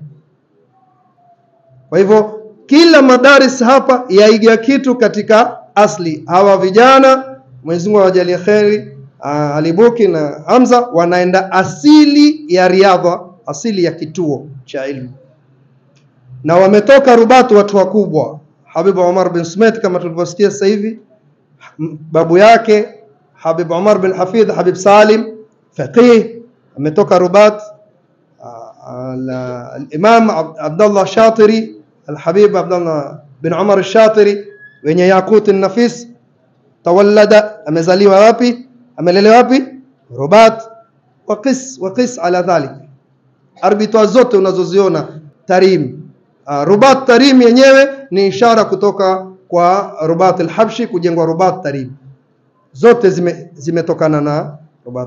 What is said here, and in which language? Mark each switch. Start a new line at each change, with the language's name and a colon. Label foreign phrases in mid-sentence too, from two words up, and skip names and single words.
Swahili: Kwa hivyo kila madaris hapa yaiga kitu katika asli. Hawa vijana Mwenyezi Mungu awajalie kheri, Alibuki na Hamza wanaenda asili ya Riyadha, asili ya kituo cha ilmu, na wametoka Rubat watu wakubwa. Habib Umar bin Sumait kama tulivyosikia sasa hivi, babu yake Habib Umar bin Hafidh, Habib Salim faqih, ametoka Rubat. Al-Imam Abdullah Shatiri, Al-Habib Abdullah bin Umar al-Shatiri wenye Yaqut an-Nafis, tawallada, amezaliwa wapi? Amelelewa wapi? Rubat.
Arabic: وقس على ذلك,
Swahili: arbitwa zote unazoziona Tarim, Rubat Tarim yenyewe ni ishara kutoka kwa Rubat al-Habshi kujengwa Rubat Tarim, zote zimetokana na Rubat.